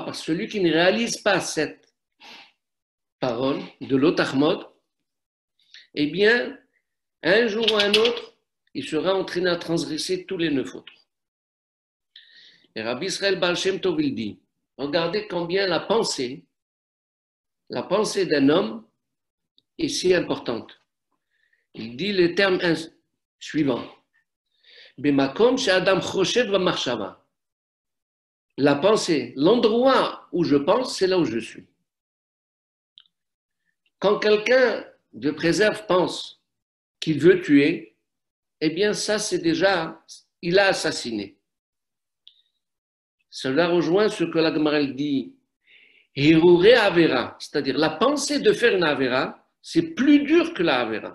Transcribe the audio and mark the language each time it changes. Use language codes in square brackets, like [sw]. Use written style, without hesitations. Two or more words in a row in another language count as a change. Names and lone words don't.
[fr] Parce que celui qui ne réalise pas cette parole de l'otachmot, eh bien, un jour ou un autre, il sera entraîné à transgresser tous les 9 autres. Et Rabbi Israël Baal Shem Tov il dit, regardez combien la pensée d'un homme est si importante. Il dit le terme suivant. [he] במקום שאדם חושב ומחשבה. [fr] La pensée, l'endroit où je pense, c'est là où je suis. Quand quelqu'un, Dieu préserve, pense qu'il veut tuer, eh bien ça c'est déjà, il a assassiné. Cela rejoint ce que la Gemara dit, [he] הרהורי עבירה, [fr] c'est-à-dire la pensée de faire une Avera, c'est plus dur que la Avera.